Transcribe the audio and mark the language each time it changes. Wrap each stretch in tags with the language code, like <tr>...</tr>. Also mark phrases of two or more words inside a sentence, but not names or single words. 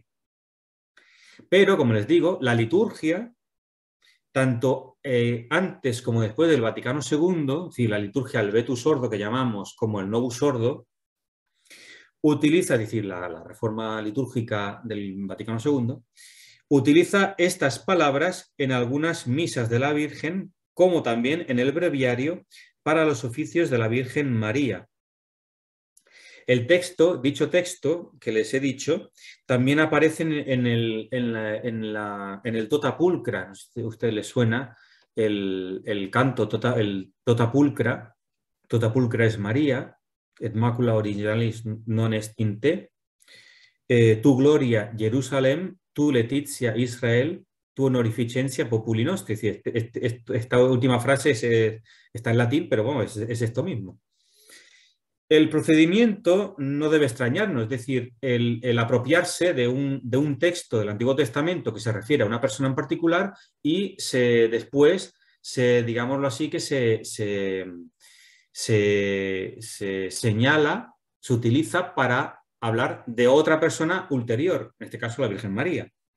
<es>Pero, como les digo, la liturgia, tanto antes como después del Vaticano II, es decir, la liturgia del</es> <la>Vetus Ordo</la> <es>que llamamos, como el</es> <la>Novus Ordo,</la> <es>utiliza, es decir, la reforma litúrgica del Vaticano II, utiliza estas palabras en algunas misas de la Virgen, como también en el breviario para los oficios de la Virgen María. Dicho texto que les he dicho, también aparece en el</es> <la>Tota Pulcra.</la> <es>No sé si a usted le suena el canto, el</es> <la>Tota Pulcra. Tota Pulcra es María, et macula originalis non est in te, tu gloria Jerusalem, tu Letitia Israel, tu honorificencia populi nostri.</la> <es>Es decir, esta última frase está en latín, pero bueno, es esto mismo. El procedimiento no debe extrañarnos, es decir, el apropiarse de un texto del Antiguo Testamento que se refiere a una persona en particular y después, digámoslo así, que se señala, se utiliza para hablar de otra persona ulterior, en este caso la Virgen María.</es>